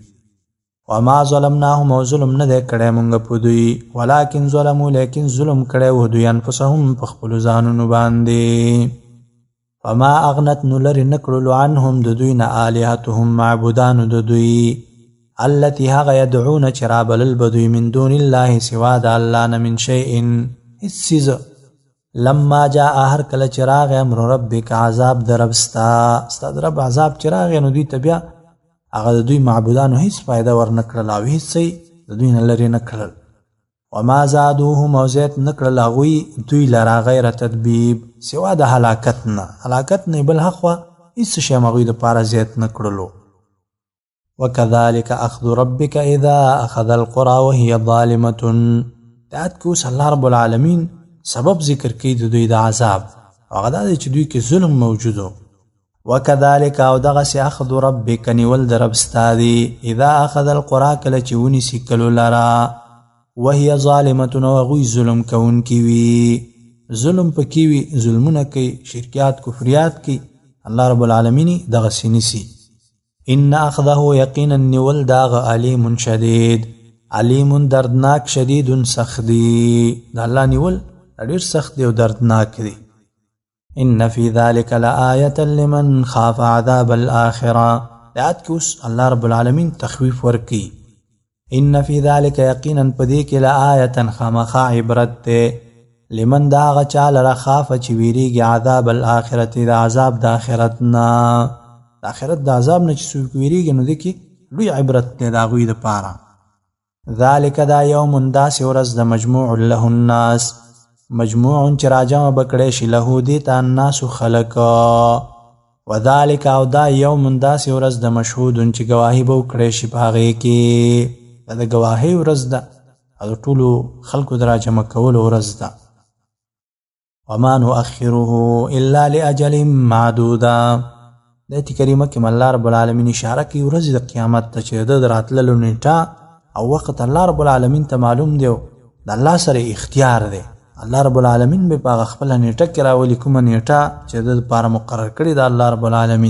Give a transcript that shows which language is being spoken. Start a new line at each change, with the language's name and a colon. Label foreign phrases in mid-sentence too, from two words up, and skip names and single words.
Arabic: وما ظلمناهم
Pashto: او ظلم نه دی کړی مونږ په دوی،
Arabic: ولکن ظلمو
Pashto: لیکن ظلم کړی و دوی انفسهم په خپلو ځانونو باندې.
Arabic: فما اغنت
Pashto: نو لرې نه کړلو عنهم د دوی نه آلهتهم معبودانو د دوی، التي هغه يدعون چې رابلل به دوی
Arabic: من دون الله
Pashto: سوا د الله نه
Arabic: من شیء
Pashto: هیڅ څیز.
Arabic: لما جاء
Pashto: هر کله چې راغی
Arabic: امر ربک
Pashto: عذاب د رب ستا د رب عذاب چې راغی نو دوی ته بیا هغه د دوی معبودانو هیڅ فایده ورنه کړل او هیڅ څه د دوی نه لرې نه کړل.
Arabic: وما زادوهم
Pashto: او زیات نه کړل هغوی دوی لره
Arabic: غیر تدبیب
Pashto: سوا د هلاکت نه بل هخوا هیڅ شی هم هغوی دپاره زیات نه کړلو.
Arabic: وكذلك اخذ ربك اذا اخذ القرى وهي ظالمه.
Pashto: دعت کې اوس
Arabic: الله رب العالمین
Pashto: سبب ذکر کوي د دوی د عذاب، هغه دا دی چې دوی کې ظلم موجود و. وكذلك او دغسې
Arabic: اخذ ربک
Pashto: نیول د رب ستا دی،
Arabic: اذا اخذ القرى
Pashto: کله چې ونیسي کلو لره،
Arabic: وهي ظالمه
Pashto: او هغوی ظلم کوونکي وي، ظلم پکې وي، ظلمونه کوي، شرکیات کفریات کوي،
Arabic: الله رب العالمین
Pashto: دغسې نیسي.
Arabic: ان اخذه
Pashto: یقینا نیول داغ
Arabic: علیم شدید،
Pashto: علیم دردناک، شدید سخت دی. د الله نیول ډېر سخت دی او دردناک دی.
Arabic: ان فی ذلک لآیة لمن خاف عذاب الآخرة.
Pashto: آیات کې اوس
Arabic: الله رب العالمین
Pashto: تخویف ورکي.
Arabic: ان فی ذلک
Pashto: یقینا پدې کې لآیة خامخا عبرت دی، لمن دا هغه چا لره خافه چې ویریږي
Arabic: عذاب الآخرة
Pashto: د عذاب د آخرت نه، د آخرت د عذاب نه چې څوک ویریږي نو دې کې لوی عبرت دی د هغوی دپاره. ذلک دا یوم داسې ورځ د مجموع
Arabic: له الناس،
Pashto: مجموع چې راجمع به کړی شي له دې ته الناسو خلک. وذلک او دا یوم داسې ورځ د مشهود چې ګواهي به وکړی شي په هغې کې، دا د ګواهۍ ورځ ده او د ټولو خلکو د راجمع کولو ورځ ده.
Arabic: وما نؤخره الا لاجل معدوده.
Pashto: د آیت کریمه کې
Arabic: الله رب العالمین
Pashto: اشاره کوي ورځې د قیامت ته چې د راتللو نیټه او وخت
Arabic: الله رب العالمین
Pashto: ته معلوم دی، د الله سره اختیار دی.
Arabic: الله رب العالمین
Pashto: به په هغه خپله نیټه کې راولي کومه نیټه چې د دپاره مقرر کړې ده
Arabic: الله رب العالمین.